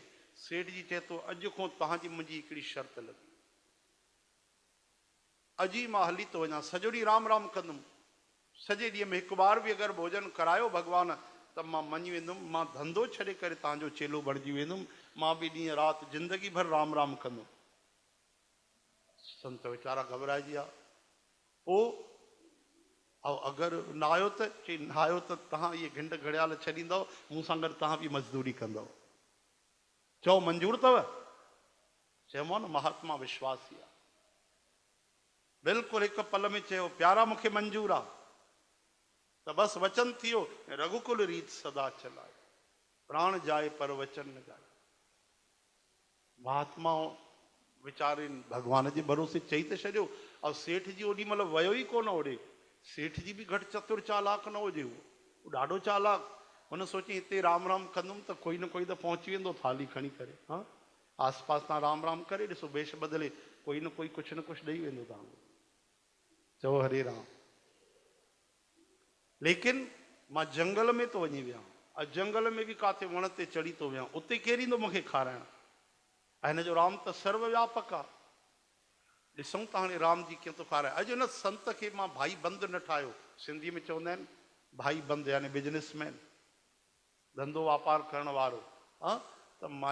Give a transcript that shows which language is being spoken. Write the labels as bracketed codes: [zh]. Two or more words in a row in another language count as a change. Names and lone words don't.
[sd] सेठ जी चए थो, अॼु खां तव्हांजी मुंहिंजी हिकिड़ी शर्त लॻी, अॼु ई मां हली थो वञा, सॼो ॾींहुं राम राम कंदुमि। सॼे ॾींहं में हिकु बार बि अगरि भोजन करायो भॻवान त मां मञी वेंदुमि, मां धंधो छॾे करे तव्हांजो चेलो बणिजी वेंदुमि, मां बि ॾींहुं राति ज़िंदगी भर राम राम कंदुमि। संत वीचारा घबराइजी विया। पोइ अगरि न आयो त? चई न आयो त तव्हां इहे घिंड घड़ियाल छॾींदव, मूं सां गॾु तव्हां बि मज़दूरी कंदव। चओ मंज़ूर अथव? चयोमांव न, महात्मा विश्वासी आहे। बिल्कुलु हिकु पल में चयो, प्यारा मूंखे मंज़ूर आहे। त बसि वचन थी वियो, [hi] रघुकुल रीत सदा चलाए, प्राण जाए पर वचन न जाए। [sd] महात्मा वीचारे भॻवान जे भरोसे चई त छॾियो। ऐं सेठ जी ओॾी महिल वियो ई कोन ओॾे। सेठ जी बि घटि चतुर चालाक न हुजे, उहो ॾाढो चालाक। हुन सोची हिते राम राम कंदुमि त कोई न कोई त पहुची वेंदो थाली खणी करे। हा, आस पास तव्हां राम राम करे ॾिसो, वेश बदिले, कोई न कोई कुझु न कुझु ॾेई वेंदो तव्हांखे। चओ हरे राम। लेकिन मां जंगल में थो वञी वियां, ऐं जंगल में बि काथे वण ते चढ़ी थो वियां, उते केरु ईंदो मूंखे खाराइण? ऐं हिन जो राम त सर्वव्यापक आहे। ॾिसूं त हाणे राम जी कीअं थो खाराए। अॼु हुन संत खे मां भाई बंदि न ठाहियो। सिंधी में चवंदा आहिनि भाई बंदि, यानी बिजनेसमैन, धंधो वापारु करण वारो। हा,